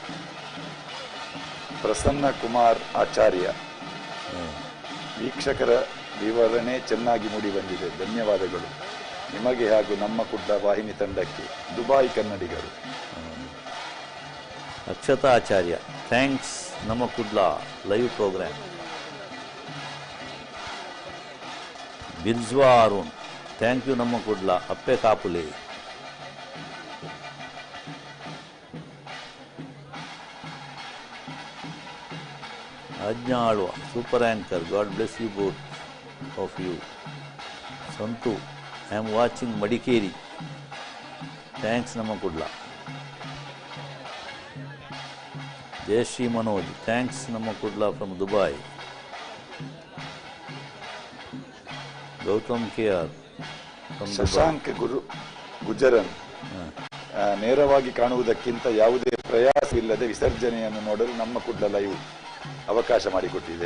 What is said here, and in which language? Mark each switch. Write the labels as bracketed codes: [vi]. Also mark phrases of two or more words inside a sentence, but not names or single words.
[kn] ಪ್ರಸನ್ನ ಕುಮಾರ್ ಆಚಾರ್ಯ, ವೀಕ್ಷಕರ ವಿವರಣೆ ಚೆನ್ನಾಗಿ ಮೂಡಿ ಬಂದಿದೆ, ಧನ್ಯವಾದಗಳು ನಿಮಗೆ ಹಾಗೂ ನಮ್ಮ ಕುಡ್ಲ ವಾಹಿನಿ ತಂಡಕ್ಕೆ. ದುಬೈ ಕನ್ನಡಿಗರು. [en] ಅಕ್ಷತಾ ಆಚಾರ್ಯ, thanks Namma Kudla live program. ಬಿರ್ಜ್ವಾ ಅರುಣ್, thank you [tcy] ನಮ್ಮ ಕುಡ್ಲ ಅಪ್ಪೆ ಕಾಪುಲೆ. [en] ಆಜ್ಞಾ ಆಳ್ವ, super anchor, God bless you both of you. ಸಂತು, I am watching Madikeri, thanks Namma Kudla. ಜಯಶ್ರೀ ಮನೋಜ್, thanks Namma Kudla from Dubai. ಗೌತಮ್ ಕೆ ಆರ್, [kn] ಶಶಾಂಕ್ ಗುಜರನ್, ನೇರವಾಗಿ ಕಾಣುವುದಕ್ಕಿಂತ ಯಾವುದೇ ಪ್ರಯಾಸವಿಲ್ಲದೆ ವಿಸರ್ಜನೆಯನ್ನು ನೋಡಲು ನಮ್ಮ ಕುಡ್ಲ ಲೈವ್ ಅವಕಾಶ ಮಾಡಿಕೊಟ್ಟಿದೆ.